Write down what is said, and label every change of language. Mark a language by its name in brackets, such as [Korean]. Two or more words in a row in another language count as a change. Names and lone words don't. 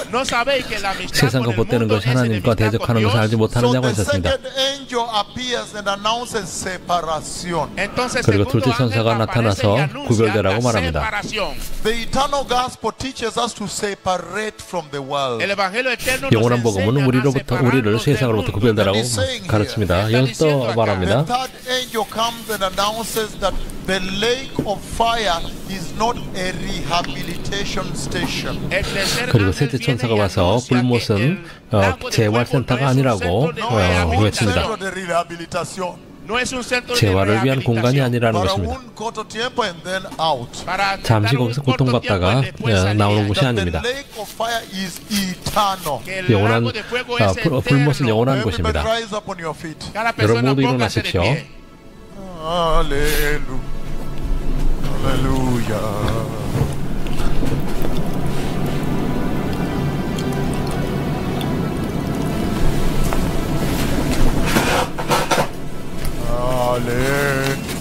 [Spanish] No sabéis que la amistad [Korean] 세상과 [Spanish] con el [Korean] 보태는 [Spanish] mundo [Korean] 것이 [Spanish] es [Korean] 하나님과 [Spanish] enemistad con [Korean] 대적하는 것을 알지 [Spanish] Dios. [Korean] 못하느냐고 [English] So the [Korean] 하셨습니다. [English] second angel appears and announces separation. [Spanish] Entonces, [Korean] 그리고 [Spanish] segundo [Korean] 둘째 천사가 [Spanish] ángel aparece [Korean] 나타나서 [Spanish] y anuncia [Korean] 구별되라고 [Spanish] la [Korean] 말합니다. [Spanish] separación. [English] The eternal gospel teaches us to separate from the world. [Spanish] El evangelio eterno nos [Korean] 영원한 복음은 [Spanish] enseña a [Korean] 우리로부터 우리를 [Spanish] separarnos del [Korean] 세상으로부터 [Spanish] mundo. [Korean] 구별되라고 가르칩니다. 여기서 또 [English] The [Korean] 말합니다. [English] third angel comes and announces that the lake of fire is not a rehabilitation station. [Spanish] El tercer [Korean] 그리고 [Spanish] ángel [Korean] 셋째 [Spanish] viene [Korean] 천사가 [Spanish] y [Korean] 와서 [Spanish] anuncia que [Korean] 불못은 [Spanish] el lago de [Korean] 재활센터가 [Spanish] fuego no es un [Korean] 아니라고 [Spanish] centro de [English] No, it's a [Spanish] rehabilitación. centro de rehabilitación. No es un centro de [Korean] 재활을 위한 공간이 [Spanish] rehabilitación. [Korean] 아니라는 [Spanish] Para [Korean] 것입니다. [Spanish] un corto tiempo [English] and then out. [Spanish] Para [Korean] 잠시 [Spanish] dar un [Korean] 거기서 [Spanish] corto [Korean] 고통받다가 [Spanish] tiempo y después salir. [Korean] 나오는 곳이 [English] That the [Korean] 아닙니다. [English] lake of fire is eternal. [Spanish] Que el [Korean] 영원한 [Spanish] lago de fuego es [Korean] 불못은 [Spanish] eterno. [Korean] 영원한 [English] Everybody [Korean] 곳입니다. [English] rise up on your feet. [Spanish] Cada persona [Korean] 모두 [Spanish] póngase de [Korean] 일어나십시오. [Spanish] pie. [English] Hallelujah. Hallelujah. Hallelujah.